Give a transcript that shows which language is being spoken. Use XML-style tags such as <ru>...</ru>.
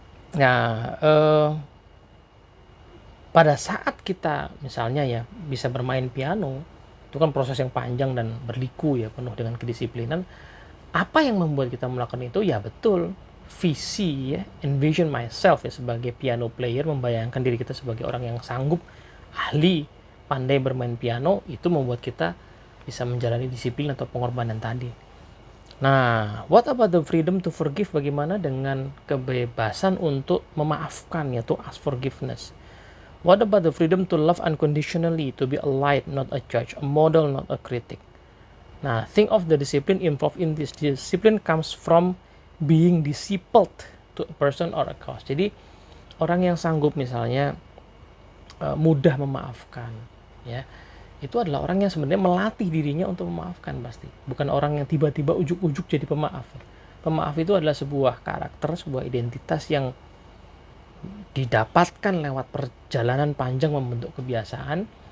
<id>Nah, pada saat kita misalnya ya bisa bermain piano, itu kan proses yang panjang dan berliku ya, penuh dengan kedisiplinan. Apa yang membuat kita melakukan itu? Ya betul, visi ya,</id> <en>envision myself</en> <id>ya sebagai</id> <en>piano player,</en> <id>membayangkan diri kita sebagai orang yang sanggup, ahli, pandai bermain piano, itu membuat kita bisa menjalani disiplin atau pengorbanan tadi.</id> <en>Nah, what about the freedom to forgive?</en> <id>Bagaimana dengan kebebasan untuk memaafkan, yaitu</id> <en>ask forgiveness? What about the freedom to love unconditionally, to be a light, not a judge, a model, not a critic? Nah, think of the discipline involved in this. Discipline comes from being discipled to a person or a cause.</en> <id>Jadi orang yang sanggup misalnya mudah memaafkan, ya itu adalah orang yang sebenarnya melatih dirinya untuk memaafkan pasti. Bukan orang yang tiba-tiba ujuk-ujuk jadi pemaaf. Pemaaf itu adalah sebuah karakter, sebuah identitas yang didapatkan lewat perjalanan panjang membentuk kebiasaan.</id>